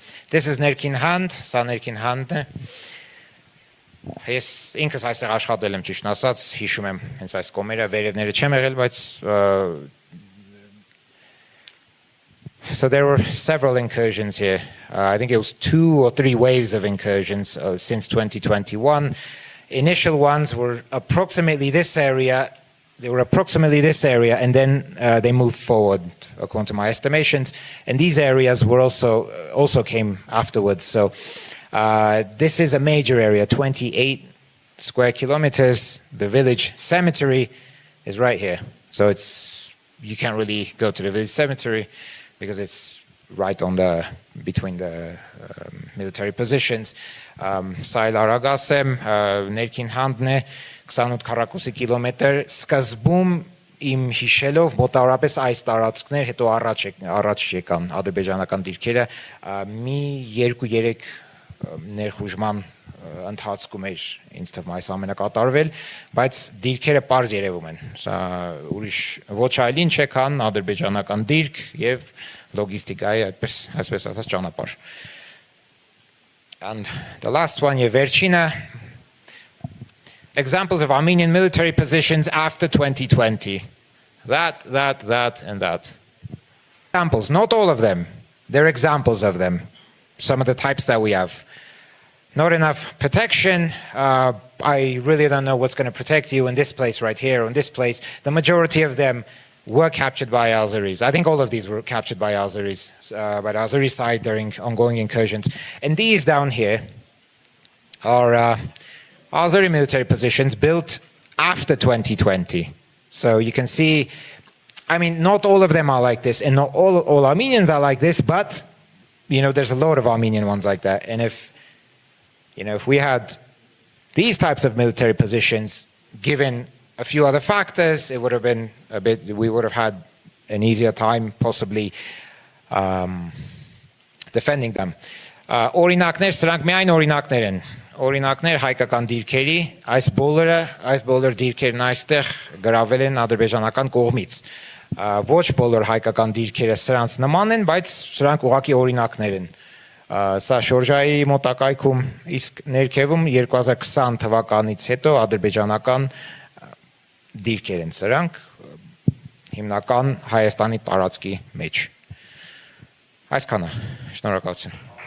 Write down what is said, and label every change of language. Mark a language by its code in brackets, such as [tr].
[en] This is [hy] ներքին հանդ, սա ներքին հանդն է։ Ես ինքս այստեղ աշխատել եմ ճիշտ ասած, հիշում եմ հենց այս կոմերը, վերևները չեմ եղել, բայց [en] so there were several incursions here. I think it was 2 or 3 waves of incursions since 2021. Initial ones were approximately this area. They were approximately this area, and then they moved forward, according to my estimations. And these areas were also came afterwards. So this is a major area, 28 square kilometers. The village cemetery is right here. So you can't really go to the village cemetery because it's right on between the military positions. [hy] Սայլ Արագասեմ, ներքին հանդն է, 28-42 կիլոմետր, սկզբում իմ հիշելով մոտավորապես այս տարածքներ, հետո առաջ եկան ադրբեջանական դիրքերը, մի 2-3 ներխուժման ընթացքում էր ինձ թվում այս ամենը կատարվել, բայց դիրքերը պարզ երևում են։ Սա ուրիշ ոչ այլ ինչ է, քան ադրբեջանական դիրք եւ լոգիստիկայի այսպես ասած ճանապարհ։ [en] And the last one, Yeverchina, examples of Armenian military positions after 2020. That, and that. Examples, not all of them. They're examples of them. Some of the types that we have. Not enough protection. I really don't know what's going to protect you in this place right here, or in this place. The majority of them were captured by Azeris. I think all of these were captured by Azeris, by the Azeri side during ongoing incursions. And these down here are Azeri military positions built after 2020. So you can see, I mean, not all of them are like this, and not all Armenians are like this, but, you know, there's a lot of Armenian ones like that. And if we had these types of military positions, given a few other factors, it would have been we would have had an easier time possibly defending them. [hy] Օրինակներ, սրանք միայն օրինակներ են։ Օրինակներ հայկական դիրքերի, այս բոլոր դիրքերն այստեղ գրավել են ադրբեջանական կողմից։ Ոչ բոլոր հայկական դիրքերը սրանց նման են, բայց սրանք ուղղակի օրինակներ են։ Սա Շորժայի մոտակայքում, իսկ ներքևում 2020 թվականից հետո ադրբեջանական դիրքեր են սրանք հիմնական Հայաստանի տարածքի մեջ։ Այսքանը, շնորհակալություն։